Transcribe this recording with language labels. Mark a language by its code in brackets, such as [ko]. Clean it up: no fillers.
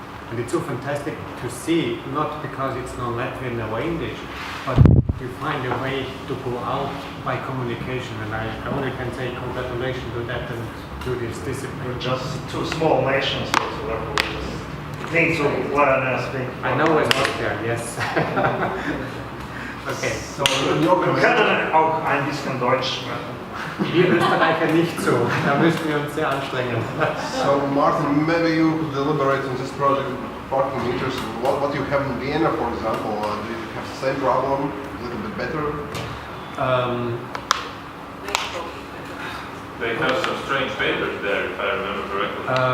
[en] And it's so fantastic to see, not because it's non-Latvian or English, but you find a way to go out by communication. And I only can say congratulations to that and to this discipline. Just 2 small nations, so therefore we just need to learn and speak. I know it's not there, yes. Okay. [de] So, wir können auch ein bisschen Deutsch sprechen. Wir Österreicher nicht so, da müssen wir uns sehr anstrengen. [en] So Martin, maybe you could elaborate on this project, parking meters, what you have in Vienna, for example. Do you have the same problem, a little bit better? They have some strange papers there, if I remember correctly.